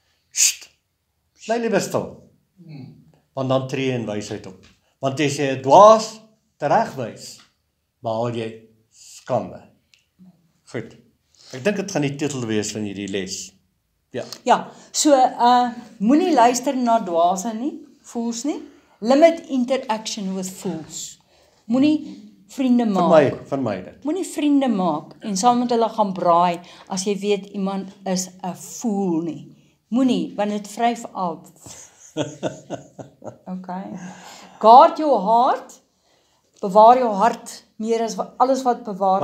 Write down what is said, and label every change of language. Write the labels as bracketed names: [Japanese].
[Afrikaans] Sst. Bly liewe stil. Want dan tree in wysheid op. Want as jy 'n dwaas teregwys, behaal jy skande. Goed. Ek dink dit gaan die titel wees van hierdie les. Ja. Ja, so moenie luister na dwaase nie, fools nie. [English] Limit interaction with fools. [Afrikaans] Moenie vriende maak. Vir my dit. Moenie vriende maak en saam met hulle gaan braai as jy weet iemand is 'n fool nie. Moenie, want dit vryf af. Okay. [English] Guard your heart. [Afrikaans] Bewaar jou hart meer as alles wat bewaar word.